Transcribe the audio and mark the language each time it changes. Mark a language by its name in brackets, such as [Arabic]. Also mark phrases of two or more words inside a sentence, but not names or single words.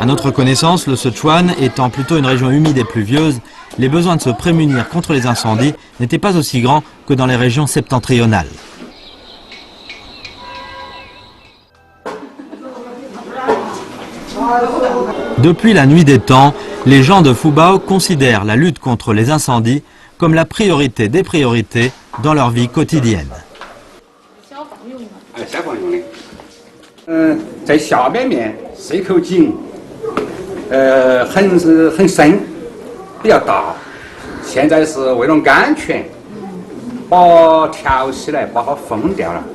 [French] À notre connaissance, le Sichuan étant plutôt une région humide et pluvieuse, les besoins de se prémunir contre les incendies n'étaient pas aussi grands que dans les régions septentrionales. Depuis la nuit des temps, les gens de Fubao considèrent la lutte contre les incendies comme la priorité des priorités dans leur vie quotidienne. [Chinese] 消防用的。在下面是一口井，很深，比较大。现在是为了安全，把挑起来，把它封掉了。